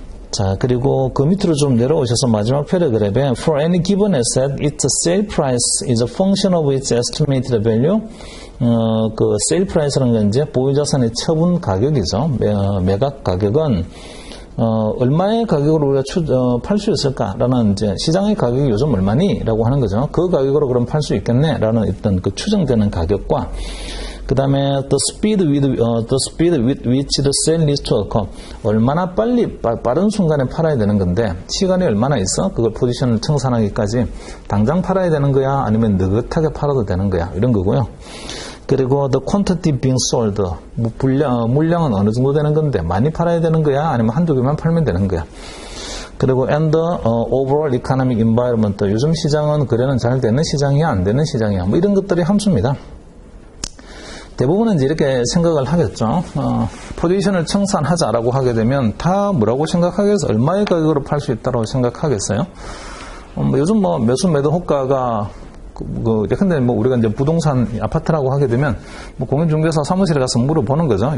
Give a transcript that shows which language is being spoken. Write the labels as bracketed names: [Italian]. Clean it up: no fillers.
[Korean] 자, 그리고 그 밑으로 좀 내려오셔서 마지막 패러그래프에 [English] For any given asset, its sale price is a function of its estimated value. [Korean] 그 sale price라는 건 이제 보유자산의 처분 가격이죠. 매각 가격은 얼마의 가격으로 우리가 팔 수 있을까라는 이제 시장의 가격이 요즘 얼마니? 라고 하는 거죠. 그 가격으로 그럼 팔 수 있겠네? 라는 어떤 그 추정되는 가격과 그 다음에 [English] the speed with which the sale needs to occur. [Korean] 얼마나 빠른 순간에 팔아야 되는 건데 시간이 얼마나 있어? 그걸 포지션을 청산하기까지 당장 팔아야 되는 거야? 아니면 느긋하게 팔아도 되는 거야? 이런 거고요. [English] 그리고 the quantity being sold. [Korean] 물량은 어느 정도 되는 건데 많이 팔아야 되는 거야? 아니면 한두 개만 팔면 되는 거야? 그리고 [English] and the overall economic environment. [Korean] 요즘 시장은 거래는 잘 되는 시장이야? 안 되는 시장이야? 뭐 이런 것들이 함수입니다. 대부분은 이제 이렇게 생각을 하겠죠. 포지션을 청산하자라고 하게 되면 다 뭐라고 생각하겠어요? 얼마의 가격으로 팔 수 있다고 생각하겠어요? 요즘 매수 매도 호가가 근데 우리가 이제 부동산 아파트라고 하게 되면 공인중개사 사무실에 가서 물어보는 거죠.